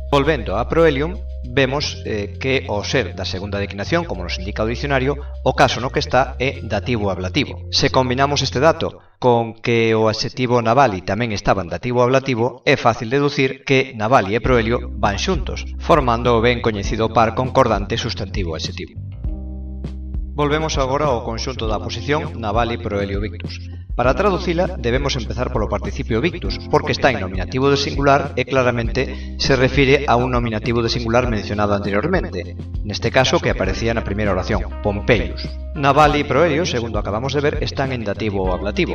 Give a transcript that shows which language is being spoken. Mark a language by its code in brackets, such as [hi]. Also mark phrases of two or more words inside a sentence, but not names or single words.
[gl] Volvendo a proelium, vemos que ao ser da segunda declinación, como nos indica o dicionario, o caso no que está é dativo ablativo. Se combinamos este dato con que o adxetivo Navali tamén estaba en dativo ablativo, é fácil deducir que Navali e proelio van xuntos, formando o ben coñecido par concordante substantivo-adxetivo. Volvemos agora ao conxunto da posición [la] Navali, proelio, victus. [gl] Para traducila debemos empezar polo participio victus, porque está en nominativo de singular e claramente se refire a un nominativo de singular mencionado anteriormente, neste caso que aparecía na primeira oración, Pompeius. Navali e proelio, segundo acabamos de ver, están en dativo ou ablativo.